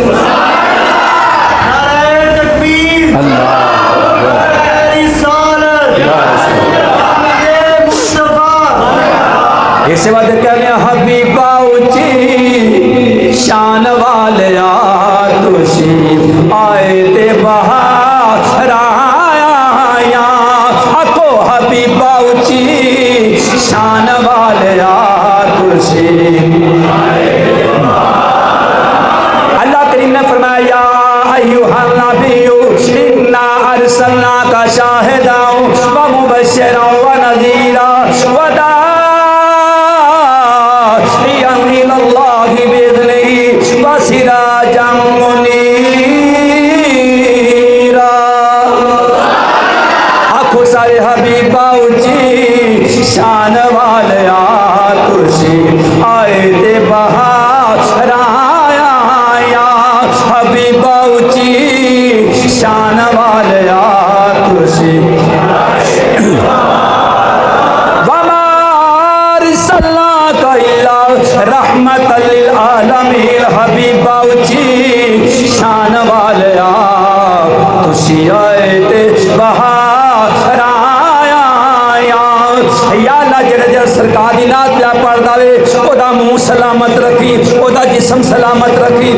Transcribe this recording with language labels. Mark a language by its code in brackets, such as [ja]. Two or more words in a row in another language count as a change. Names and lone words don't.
[pa] اس بات کہنے حبیبا اُچی شان والے تُسی آئے تے بہار آیا. آکھو حبیبا اُچی شان والے تُسی. اللہ کریم نے فرمایا [ar] أيها النبي إنا أرسلناك شاهدا و مبشرا و نذيرا و [pa] آکھو سارے حبیبا اُچی شان والے تُسی آئے تے بہار آیا. حبیبا اُچی شان والے تُسی. [ar] رحمة للعالمين [pa] حبیبا اُچی شان والے تُسی آئے تے بہار آیا. یا اللہ جیہڑا سرکار دی نعت پیا پڑھدا وے اوہدا مونہہ سلامت رکھی، اوہدا جسم سلامت رکھی.